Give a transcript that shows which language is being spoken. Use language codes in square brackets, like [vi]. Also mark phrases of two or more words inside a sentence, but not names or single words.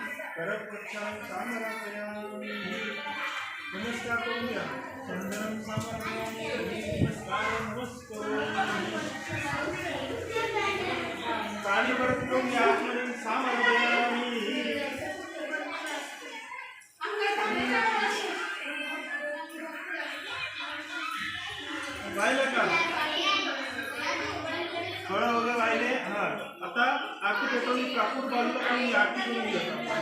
[sa] करप्रक्षालन समर्पयामि [mr] नमस्कार करून घ्या [sa] चंदनं समर्पयामि [mr] नमस्कार नमस्करोमि पाणी परत करून घ्या [sa] आत्मनं समर्पयामि [mr] वाहिलं का फळं वगैरे वाहिले हा आता आरती पेटवून कापूर बाजूला करून आरती करून घ्या